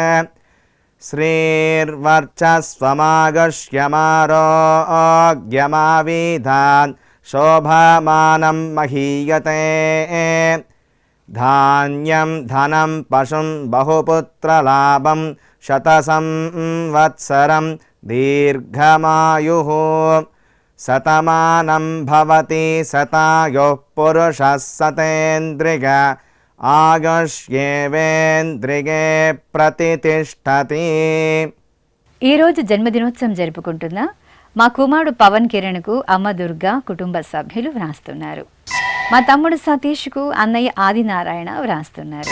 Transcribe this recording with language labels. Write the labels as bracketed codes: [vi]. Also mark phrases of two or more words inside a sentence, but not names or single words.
[sa] श्रीर्वर्चस्वमागश्यमारोग्यमाविधान् शोभमानं महीयते धान्यं धनं पशुं बहुपुत्रलाभं शतसंवत्सरं दीर्घमायुः शतमानं भवति शतायुः पुरुषः शतेन्द्रिय ఆయుష్యేవేంద్రియే ప్రతిష్టతి. [te] ఈరోజు జన్మదినోత్సవం జరుపుకుంటున్న మా కుమారుడు పవన్ కిరణ్కు అమ్మ దుర్గా కుటుంబ సభ్యులు వ్రాస్తున్నారు. మా తమ్ముడు సతీష్కు అన్నయ్య ఆదినారాయణ వ్రాస్తున్నారు.